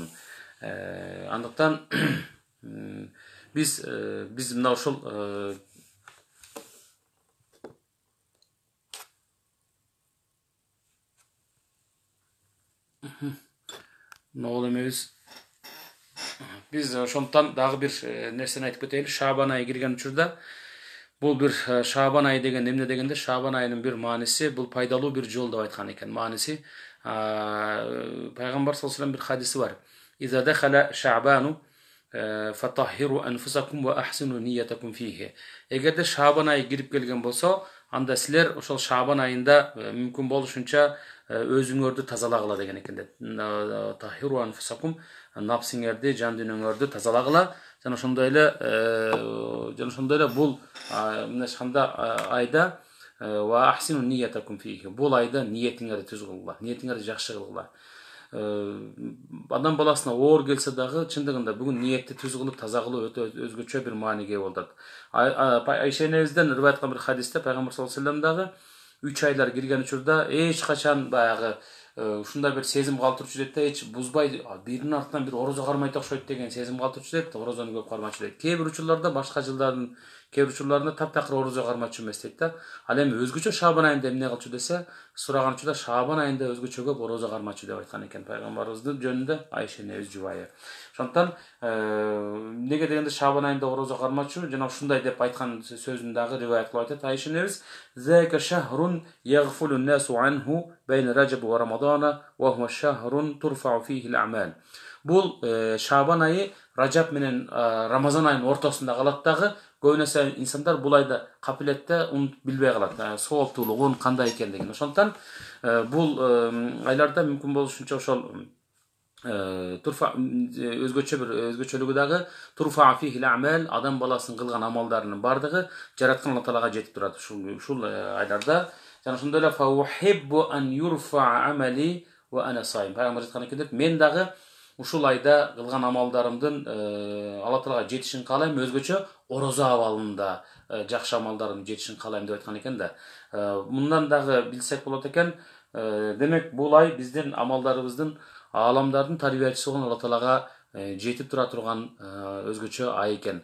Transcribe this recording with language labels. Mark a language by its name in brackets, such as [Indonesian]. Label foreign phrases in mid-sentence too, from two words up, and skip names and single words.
[Kyrgyz] Андыктан биз мына ушул ногул эмебиз. Биз ошондуктан дагы бир нерсени айтып кетели. Шабан айы кирген учурда бул бир Шабан айы деген эмне дегенде, Шабан айынын бир мааниси бул пайдалуу бир жол деп айткан экен. Мааниси пайгамбар [Arabic] صلى الله عليه وسلم [Kyrgyz] бир хадиси бар. [Arabic] إذا دخل شعبان فطهروا أنفسكم وأحسنوا نيتكم فيه. [Kyrgyz] Эгерде Шабан айы кирип келген болсо, анда силер ошол Шабан айында мүмкүн болушунча өзүңөрдү тазалагыла деген экен. [Arabic] طهروا أنفسكم, [Kyrgyz] напсиңерди, жан дүйнөңөрдү тазалагыла. Жана ошондой эле бул мына айтканда айда [Arabic] وأحسنوا نيتكم فيه. [Kyrgyz] Бул айда ниетиңерди түз кылгыла, ниетиңерди жакшы кылгыла. Адам баласына оор келсе дагы чындыгында бүгүн ниетти түз кылып таза кылуу өтө өзгөчө бир мааниге болот. Айша энебизден ырбай айткан бир хадисте пайгамбар [Arabic] صلى الله عليه وسلم [Kyrgyz] дагы 3 айлар кирген учурда эч качан баягы ушундай бир сезим калтырчу дейт да, эч бузбай биринин артынан бир орозо кармайт окшойт деген сезим калтырчу дейт, орозону көп кармачу дейт. Кээ бир учурларда башка жылдардын кээ бир учурларында таптакыр орозо кармачу эмес дейт да. Ал эми өзгөчө Шабан айында эмне кылчу десе, сураган учурда Шабан айында өзгөчө көп орозо кармачу деп айткан экен пайгамбарыбыздын жөнүндө Айша энебиз жубайы. Ошондуктан неге дегенде Шабан айында орозо кармачу, жана ушундай деп айткан сөзүн дагы риваят кылып айтат Айша энебиз. [Arabic] ذاك شهر يغفل الناس عنه بين رجب ورمضان وهو شهر ترفع فيه الأعمال. [Kyrgyz] Бул Шабан айы Раджаб менен Рамазан айынын ортосунда калат дагы. Көбүнесе инсандар бул айда капилетте билбей калат, сооптуулугун кандай экендигин. Ошондуктан бул айларда мүмкүн болушунча ошол турфа өзгөчөлүгү дагы [Arabic] ترفع فيه الأعمال, [Kyrgyz] адам баласынын кылган амалдарынын бардыгы жараткан Алла Таалага жетип турат ушул айларда. Жана ошондой эле [Arabic] فأحب أن يرفع عملي وأنا صائم. [Kyrgyz] Пайгамбар айткан экен, мен дагы ушул айда кылган амалдарымдын Алла Таалага жетишин каалайм, өзгөчө орозо абалында жакшы амалдардын жетишин каалайм деп айткан экен да. Мындан дагы билсек болот экен, демек бул ай биздин амалдарыбыздын, ааламдардын тарбиячысы болгон Алла Таалага жетип тура турган өзгөчө ай экен.